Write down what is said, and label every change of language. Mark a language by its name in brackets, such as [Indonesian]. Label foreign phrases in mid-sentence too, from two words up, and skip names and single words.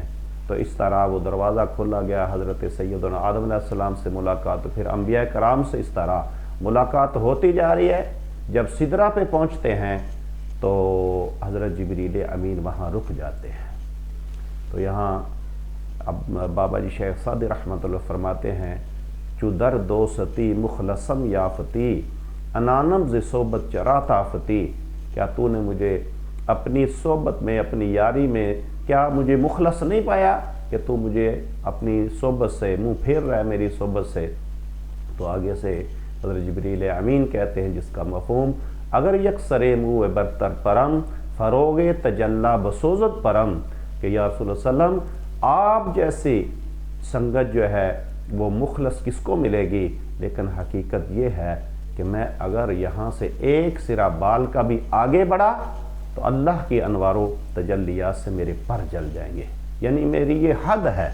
[Urdu] تو اس طرح وہ دروازہ کھولا گیا، حضرت سیدنا آدم [Arabic] علیہ السلام [Urdu] سے ملاقات، پھر انبیاء کرام سے اس طرح ملاقات ہوتی جا رہی ہے۔ جب سدرہ پہ پہنچتے ہیں تو حضرت جبریل امین وہاں رک جاتے ہیں۔ تو یہاں اب بابا جی شیخ سعدی [Arabic] رحمۃ اللہ [Urdu] فرماتے ہیں [Persian] چو در دوستی مخلصم یافتی انانم ز صحبت چرا تافتی، [Urdu] کیا تو نے مجھے اپنی صحبت میں، اپنی یاری میں کیا مجھے مخلص نہیں پایا کہ تو مجھے اپنی صحبت سے منہ پھیر رہا ہے، میری صحبت سے؟ تو آگے سے حضرت جبریل امین کہتے ہیں جس کا مفہوم [Persian] اگر یکسر منہ برتر پرم فروغ تجلا بسوزت پرم، [Urdu] کہ [Arabic] یا رسول اللہ صلی اللہ علیہ وسلم [Urdu] آپ جیسی سنگت جو ہے وہ مخلص کس کو ملے گی؟ لیکن حقیقت یہ ہے کہ میں اگر یہاں سے ایک سرا بال کا بھی آگے بڑھا تو اللہ کی انوار و تجلیات سے میرے پر جل جائیں گے، یعنی میری یہ حد ہے۔